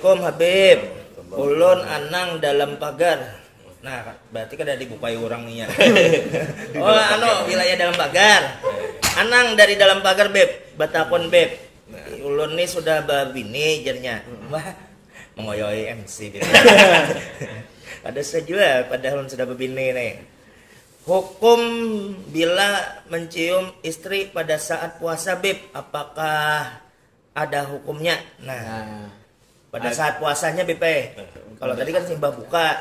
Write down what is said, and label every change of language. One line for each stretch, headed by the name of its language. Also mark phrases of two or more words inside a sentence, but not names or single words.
Banjar: Ulun anang dalam pagar. Nah, berarti kada dibukai orang nih ya.
Indonesian: Oh, wilayah dalam pagar.
Banjar: Anang dari dalam pagar, Beb. Batakon, Beb. Ulun nih sudah berbini jernya. Wah, mengoyoi MC, Beb.
Indonesian: Ada saja padahal sudah berbini nih. Hukum bila mencium istri pada saat puasa, Beb, apakah ada hukumnya? Nah, pada saat puasanya, Beb. Kalau tadi kan simbah buka.